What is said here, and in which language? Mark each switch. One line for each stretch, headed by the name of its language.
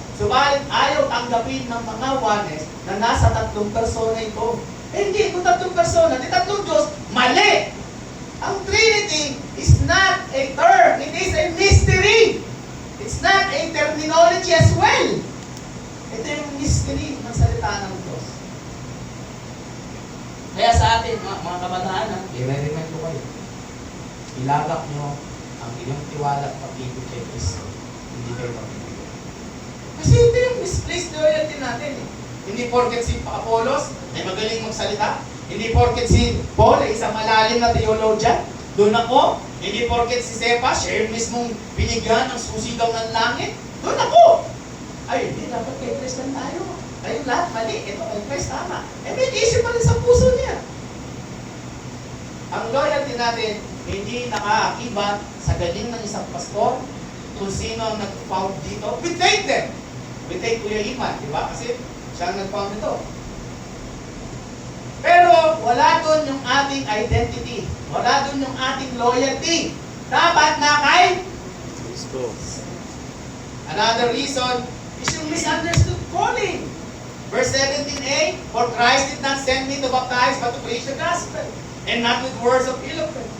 Filipino: Subalit ayaw tanggapin ng mga oneness na nasa tatlong persona ito. Eh hindi, kung tatlong persona, di tatlong Diyos, mali!
English: Ang Trinity is not a term, it is a mystery. It's not a terminology as well.
Filipino: Ito yung mystery ng salita ng Diyos. Kaya sa atin, mga kabataan, i-recommend ko kayo. Ilagak nyo ang inyong tiwala at pag-ibig kay Kristo. Hindi kayo pag-ibig. Kasi ito yung misplaced loyalty natin eh. Hindi porket si Apollos ay magaling magsalita. Hindi porket si Paul ay isang malalim na theologian. Doon ako. Hindi porket si Cephas, siya yung mismong binigyan ng susigaw ng langit. Doon ako. Ay, hindi, dapat kay Kristo lang tayo. Kayong lahat, mali. Ito kay Kristo, tama. Eh, may issue pa rin sa puso niya. Ang loyalty natin, hindi nakaakibat sa galing ng isang pastor, kung sino ang nag-found dito,
English: we take them. We take
Filipino: Kuya Iman, di ba? Kasi siya ang nag-found ito. Pero wala doon yung ating identity. Wala doon yung ating loyalty. Dapat na kay Kristo. another reason is yung
English: misunderstood calling. Verse 17a, for Christ did not send me to baptize but to preach the gospel, and not with words of eloquence.